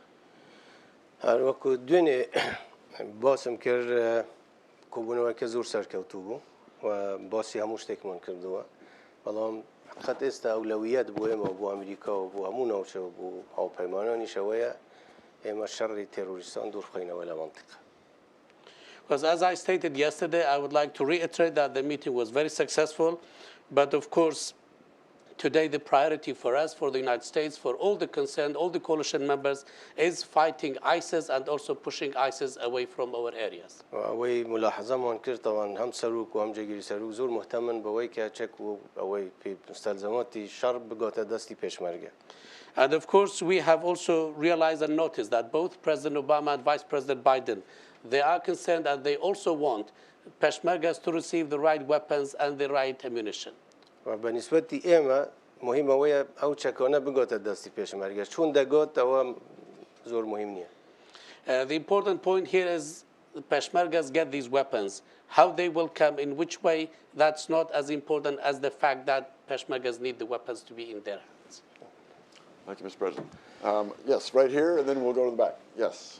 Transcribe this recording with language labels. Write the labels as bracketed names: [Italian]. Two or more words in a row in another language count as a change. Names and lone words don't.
[Central Kurdish] هەر وەکو دوێنێ باسم کرد کۆبوونەوەکە زۆر سەرکەوتوو بوو و باسی هەموو شتێکمان کردووە بەڵام حقیقەت ئێستا ئەولەویەت بۆ ئێمە بۆ ئەمریکا و بۆ هەموو ناوچەوە بۆ هاوپەیمانانیشەوەیە ئێمە شەڕی تێرۆریستان دوور بخەینەوە لە منطقە. [English] Because as I stated yesterday, I would like to reiterate that the meeting was very successful, but of course, today the priority for us, for the United States, for all the concerned, all the coalition members, is fighting ISIS and also pushing ISIS away from our areas. [Central Kurdish] ئەوەی ملاحەزەمان کرد تەوان هەم سەرۆک و هەم جێگیری سەرۆک زۆر مهتەمن بەوەی کە چەک و ئەوەی مستەلزەماتی شەڕ بگاتە دەستی پێشمەرگە. [English] And of course, we have also realized and noticed that both President Obama and Vice President Biden, they are concerned and they also want Peshmergas to receive the right weapons and the right ammunition. [Central Kurdish] بەنسبەتی ئێمە مهمەوەیە ئەو چەکانە بگاتە دەستی پێشمەرگە چون دەگات ئەوە زۆر مهم نییە. [English] The important point here is the Peshmergas get these weapons. How they will come, in which way, that's not as important as the fact that Peshmergas need the weapons to be in their hands. Thank you, Mr. President. Yes, right here, and then we'll go to the back. Yes.